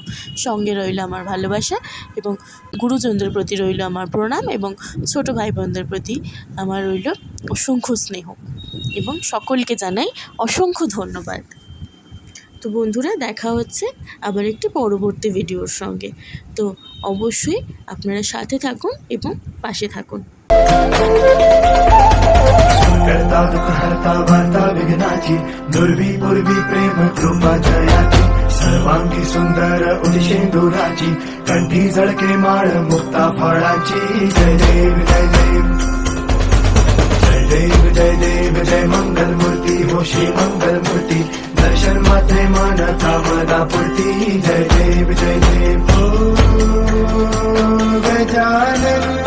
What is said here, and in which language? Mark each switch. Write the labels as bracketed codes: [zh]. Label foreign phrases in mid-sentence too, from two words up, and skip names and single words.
[bn] সঙ্গে রইল আমার ভালোবাসা এবং গুরুজনদের প্রতি রইল আমার প্রণাম এবং ছোট ভাই বোনদের প্রতি আমার রইল অসংখ্য স্নেহ এবং সকলকে জানাই অসংখ্য ধন্যবাদ। তো বন্ধুরা, দেখা হচ্ছে আবার একটি পরবর্তী ভিডিওর সঙ্গে। তো অবশ্যই আপনারা সাথে থাকুন এবং পাশে থাকুন। [mr] करता दुख हरता वार्ता विघ्नाची दुर्वी पूर्वी प्रेम कृपा जयाची सर्वांगी सुंदर उदिशेंदुराची कंठी झळके माळ मुक्ता फळाची जय देव जय देव जय देव जय देव जय मंगल मूर्ती हो श्री मंगल मूर्ती दर्शन मात्रे मानता मदा पूर्ती जय देव जय देव ओ गजानन